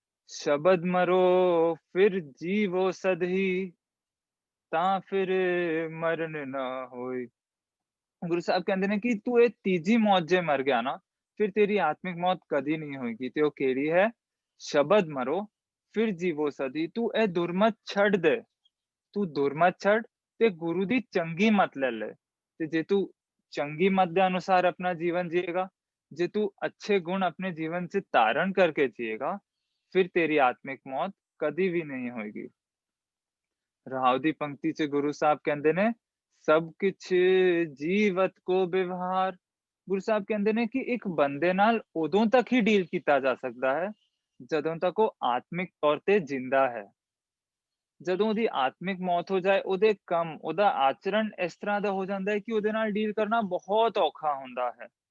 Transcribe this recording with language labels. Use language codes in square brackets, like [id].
[pa] ਸ਼ਬਦ ਮਰੋ ਫਿਰ ਜੀਵੋ ਸਦਹੀ, ਤਾਂ ਫਿਰ ਮਰਨ ਨਾ ਹੋਏ। ਗੁਰੂ ਸਾਹਿਬ ਕਹਿੰਦੇ ਨੇ ਕਿ ਤੂੰ ਇਹ ਤੀਜੀ ਮੌਤ ਜੇ ਮਰ ਗਿਆ ਨਾ, ਫਿਰ ਤੇਰੀ ਆਤਮਿਕ ਮੌਤ ਕਦੀ ਨਹੀਂ ਹੋਏਗੀ। ਤੇ ਉਹ ਕਿਹੜੀ ਹੈ? ਸ਼ਬਦ ਮਰੋ ਫਿਰ ਜੀਵੋ ਸਦੀ। ਤੂੰ ਇਹ ਦੁਰਮਤ ਛੱਡ ਦੇ, ਤੂੰ ਦੁਰਮਤ ਛੱਡ ਤੇ ਗੁਰੂ ਦੀ ਚੰਗੀ ਮੱਤ ਲੈ ਲੈ। ਤੇ ਜੇ ਤੂੰ ਚੰਗੀ ਮੱਤ ਦੇ ਅਨੁਸਾਰ ਆਪਣਾ ਜੀਵਨ ਜੀਏਗਾ, ਜੇ ਤੂੰ [hi] अच्छे गुण अपने जीवन से धारण करके जिएगा, फिर तेरी आत्मिक मौत कभी भी नहीं होएगी। [pa] ਰਾਵ ਦੀ ਪੰਕਤੀ 'ਚ ਗੁਰੂ ਸਾਹਿਬ ਕਹਿੰਦੇ ਨੇ, ਸਭ ਕੁਛ ਜੀਵਤ ਕੋ ਵਿਵਹਾਰ। ਗੁਰੂ ਸਾਹਿਬ ਕਹਿੰਦੇ ਨੇ ਕਿ ਇੱਕ ਬੰਦੇ ਨਾਲ ਉਦੋਂ ਤੱਕ ਹੀ ਡੀਲ ਕੀਤਾ ਜਾ ਸਕਦਾ ਹੈ, ਜਦੋਂ ਤੱਕ ਉਹ ਆਤਮਿਕ ਤੌਰ ਤੇ ਜਿੰਦਾ ਹੈ। ਜਦੋਂ ਉਹਦੀ ਆਤਮਿਕ ਮੌਤ ਹੋ ਜਾਏ, ਉਹਦੇ ਕੰਮ, ਉਹਦਾ ਆਚਰਣ ਇਸ ਤਰ੍ਹਾਂ ਦਾ ਹੋ ਜਾਂਦਾ ਹੈ ਕਿ ਉਹਦੇ ਨਾਲ ਡੀਲ ਕਰਨਾ ਬਹੁਤ ਔਖਾ ਹੁੰਦਾ ਹੈ।